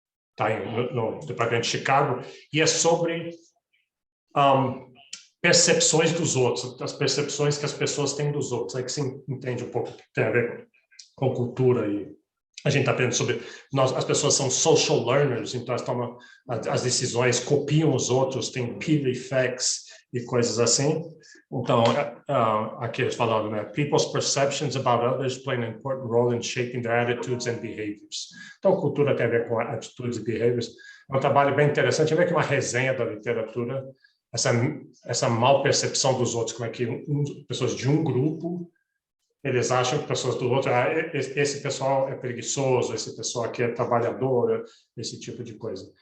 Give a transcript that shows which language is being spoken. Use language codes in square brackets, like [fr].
[pt] Está no departamento de Chicago, e é sobre percepções dos outros, as percepções que as pessoas têm dos outros. Aí que você entende um pouco o que tem a ver com cultura. E a gente está aprendendo sobre... as pessoas são social learners, então elas tomam as decisões, copiam os outros, tem peer effects, e coisas assim. Então, aqui eles falaram, né? [en] People's perceptions about others play an important role in shaping their attitudes and behaviors. [pt] Então, cultura tem a ver com atitudes e behaviors. É um trabalho bem interessante. É meio que uma resenha da literatura, essa mal percepção dos outros, como é que pessoas de um grupo, eles acham que pessoas do outro, esse pessoal é preguiçoso, esse pessoal aqui é trabalhador, esse tipo de coisa.